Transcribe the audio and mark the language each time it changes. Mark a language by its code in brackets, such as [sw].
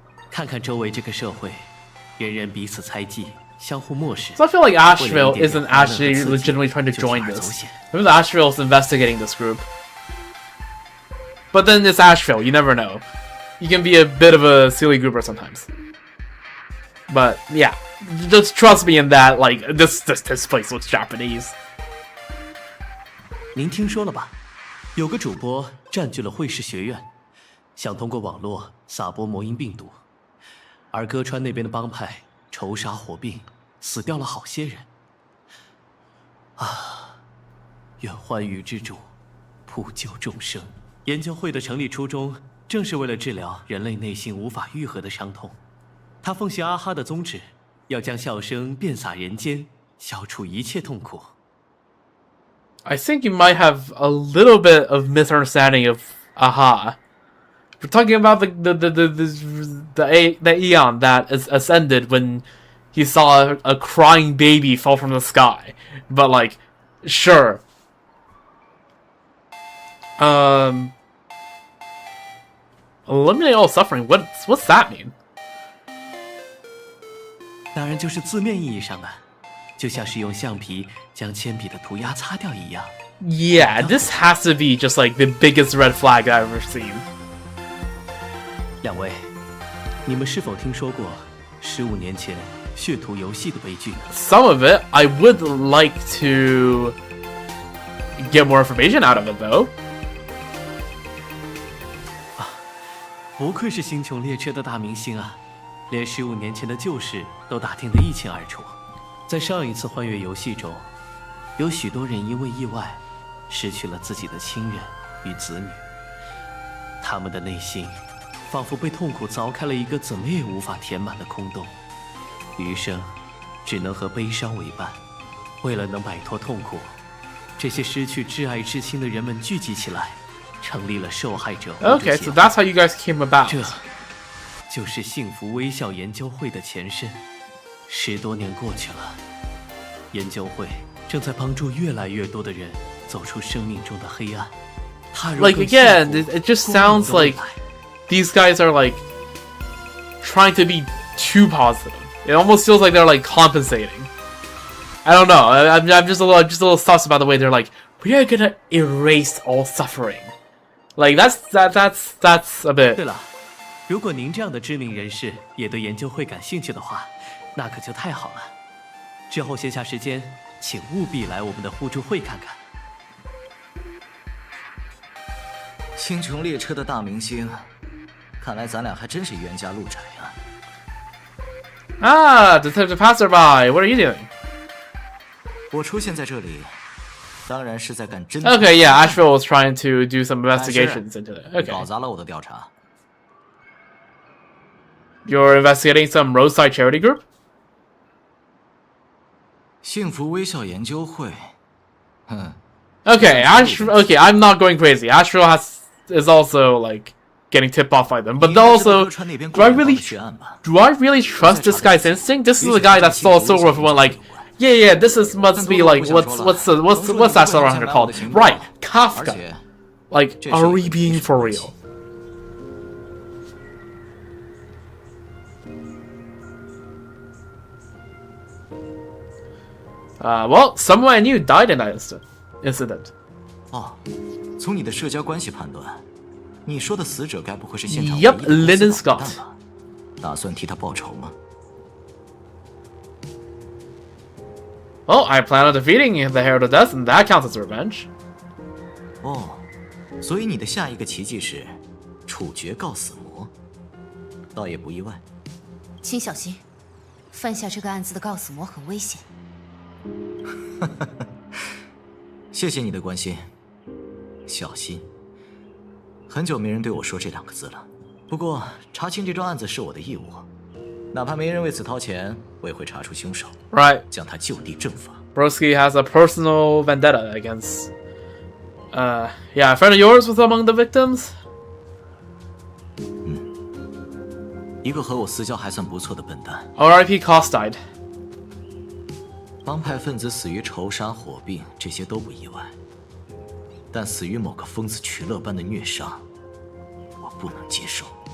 [zh] 看看周围这个社会，人人彼此猜忌，相互漠视。 [en] So I feel like Asheville isn't actually legitimately trying to join this. Maybe Asheville is investigating this group. But then it's Asheville, you never know. You can be a bit of a silly grouper sometimes. But yeah, just trust me in that. Like this place looks Japanese. [zh] 您听说了吧？有个主播占据了会试学院。想通过网络撒播魔音病毒，而歌川那边的帮派仇杀火并，死掉了好些人。啊，愿欢愉之主普救众生。研究会的成立初衷，正是为了治疗人类内心无法愈合的伤痛。他奉行阿哈的宗旨，要将笑声遍洒人间，消除一切痛苦。 [en] I think you might have a little bit of misunderstanding of Aha. We're talking about the Eon that is ascended when he saw a crying baby fall from the sky. But like, sure. Eliminate all suffering. What's that mean? [zh] 当然就是字面意义上的，就像是用橡皮将铅笔的涂鸦擦掉一样。 [en] Yeah, this has to be just like the biggest red flag I've ever seen. [zh] 两位，你们是否听说过15年前血图游戏的悲剧呢 [en] ？Some of it, I would like to get more information out of it, though. [zh] 不愧是星穹列车的大明星啊，连15年前的旧事都打听得一清二楚。在上一次幻月游戏中，有许多人因为意外失去了自己的亲人与子女，他们的内心 仿佛被痛苦凿开了一个怎么也无法填满的空洞，余生只能和悲伤为伴。为了能摆脱痛苦，这些失去挚爱至亲的人们聚集起来，成立了受害者互助协会。 [en] Okay, so that's how you guys came about. [zh] 这就是幸福微笑研究会的前身。 10多年过去了，研究会正在帮助越来越多的人走出生命中的黑暗。 [en] Like again, it just sounds like these guys are like trying to be too positive. It almost feels like they're like compensating. I don't know. I'm just a little sus about the way they're like, we are gonna erase all suffering. Like that's a bit. [zh] 对了，如果您这样的知名人士也对研究会感兴趣的话，那可就太好了。之后闲暇时间，请务必来我们的互助会看看。星穹列车的大明星。看来咱俩还真是冤家路窄啊。 [en] Ah, Detective Passerby, what are you doing? [zh] 我出现在这里，当然是在干侦。 [en] Okay, yeah, Asheville was trying to do some investigations into it. Okay. [zh] 搞砸了我的调查。 [en] You're investigating some roadside charity group? [zh] 幸福微笑研究会。 [en] Okay, okay, I'm not going crazy. Asheville is also like getting tipped off by them, but also, do I really trust this guy's instinct? This is a guy that saw Silver and went like, yeah, this must be like what's that Silver Hunter called? Right, Kafka. Like, are we being for real? Well, someone I knew died in that incident. [zh] 哦，从你的社交关系判断，你说的死者该不会是现场 [en] Yep, Lyndon Scott. [zh] 打算替他报仇吗？ [en] Well, I plan on defeating the Herald of Death, and that counts as revenge. [zh] 哦，所以你的下一个奇迹是处决告死魔，倒也不意外。请小心，犯下这个案子的告死魔很危险。谢谢你的关心，小心。很久没人对我说这2个字了。不过查清这桩案子是我的义务，哪怕没人为此掏钱，我也会查出凶手， [en] Right. [zh] 将他就地正法。 [en] Broski has a personal vendetta against. Yeah, a friend of yours was among the victims. [zh] 一个和我私交还算不错的笨蛋。 [en] R.I.P. Cost died. [zh] 帮派分子死于仇杀、火并，这些都不意外。但死于某个疯子取乐般的虐杀，我不能接受。